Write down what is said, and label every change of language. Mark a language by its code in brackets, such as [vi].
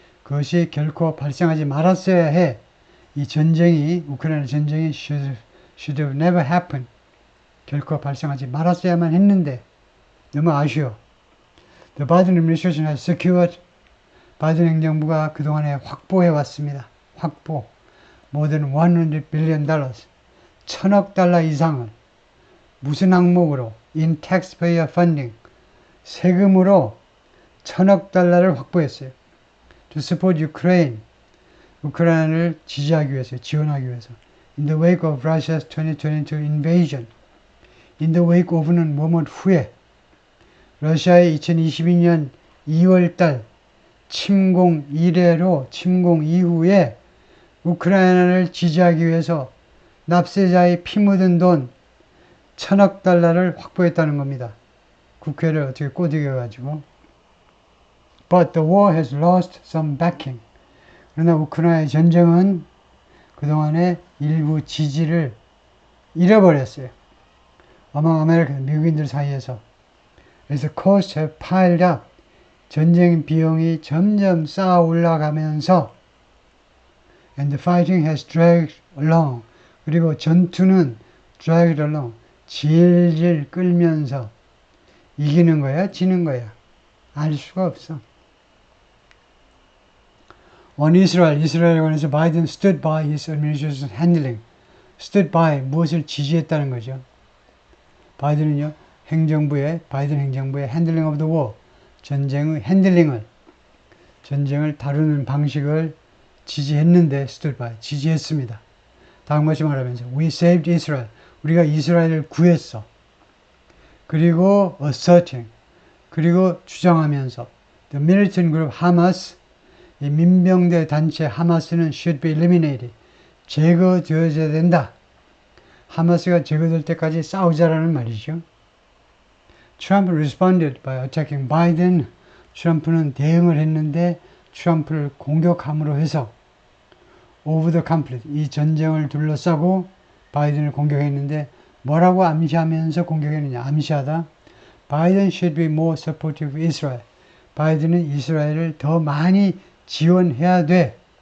[ko] 그것이 결코 발생하지 말았어야 해. 이 전쟁이 우크라이나 전쟁이 [en] should have never happened. [ko] 결코 발생하지 말았어야만 했는데 너무 아쉬워. [en] The Biden administration has secured [ko] 바이든 행정부가 그동안에 확보해 왔습니다. [en] 확보. More than $100 billion. [ko] 천억 달러 이상을 무슨 항목으로? [en] In taxpayer funding. [ko] 세금으로 천억 달러를 확보했어요. [en] To support Ukraine. [ko] 우크라이나를 지지하기 위해서, 지원하기 위해서. [en] In the wake of Russia's 2022 invasion. In the wake of는 [ko] 뭐뭐 후에. 러시아의 2022년 2월달 침공 이래로 침공 이후에 우크라이나를 지지하기 위해서 납세자의 피 묻은 돈 천억 달러를 확보했다는 겁니다. 국회를 어떻게 꼬드겨가지고. [en] But the war has lost some backing. [ko] 그러나 우크라이나의 전쟁은 그동안에 일부 지지를 잃어버렸어요. [en] among American, [ko] 미국인들 사이에서. 그래서 [en] costs have piled up. [ko] 전쟁 비용이 점점 쌓아 올라가면서 [en] and the fighting has dragged along. [ko] 그리고 전투는 [en] dragged along. [ko] 질질 끌면서 이기는 거야? 지는 거야? 알 수가 없어. [en] On Israel, [ko] 이스라엘에 관해서 [en] 바이든 stood by his administration's handling. [ko] stood by, 무엇을 지지했다는 거죠. 바이든은요, 바이든 행정부의 [en] handling of the war, [ko] 전쟁의 핸들링을, 전쟁을 다루는 방식을 지지했는데, stood by, 지지했습니다. 다음과 같이 말하면서, [en] we saved Israel, [ko] 우리가 이스라엘을 구했어. 그리고 asserting, 그리고 주장하면서, [en] the militant group Hamas, [ko] 이 민병대 단체 하마스는 [en] should be eliminated, [ko] 제거되어야 된다. 하마스가 제거될 때까지 싸우자라는 말이죠. [en] Trump responded by attacking Biden. [ko] 트럼프는 대응을 했는데 트럼프를 공격함으로 해서 [en] over the conflict, [ko] 이 전쟁을 둘러싸고 바이든을 공격했는데 뭐라고 암시하면서 공격했느냐. 암시하다. [en] Biden should be more supportive of Israel. [ko] 바이든은 이스라엘을 더 많이 지원해야 돼.